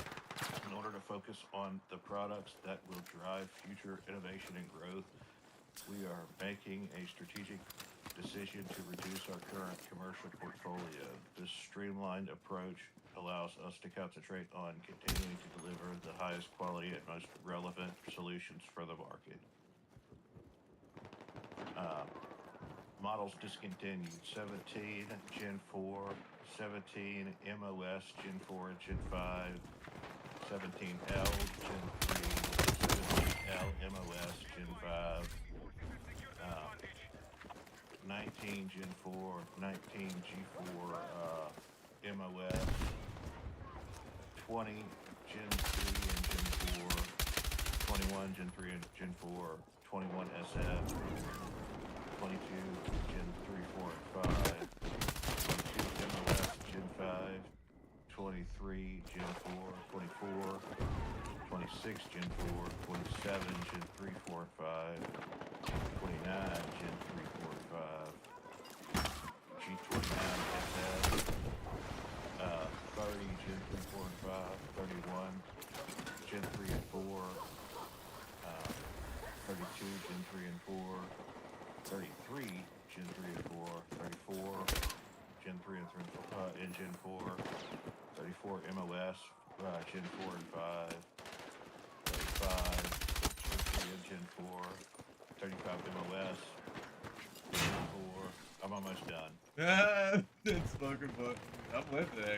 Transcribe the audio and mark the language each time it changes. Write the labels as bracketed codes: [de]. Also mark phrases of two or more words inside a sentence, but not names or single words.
[en] In order to focus on the products that will drive future innovation and growth, we are making a strategic decision to reduce our current commercial portfolio. This streamlined approach allows us to concentrate on continuing to deliver the highest quality and most relevant solutions for the market. Models discontinued: 17 Gen 4, 17 MOS Gen 4 and Gen 5, 17L Gen 3, 17L MOS Gen 5, 19 Gen 4, 19 G4 MOS, 20 Gen 3 and Gen 4, 21 Gen 3 and Gen 4, 21 SF, 22 Gen 3, 4, and 5, 22 MOS Gen 5, 23 Gen 4, 24, 26 Gen 4, 27 Gen 3, 4, and 5, 29 Gen 3, 4, and 5, G29 SF, 30 Gen 3, 4, and 5, 31 Gen 3 and 4, 32 Gen 3 and 4, 33 Gen 3 and 4, 34, Gen 3 and Gen 4, 34 MOS, Gen 4 and 5, 35 Gen 3 and Gen 4, 35 MOS, Gen 4. I'm almost done. It's fucking fun. I'm with it.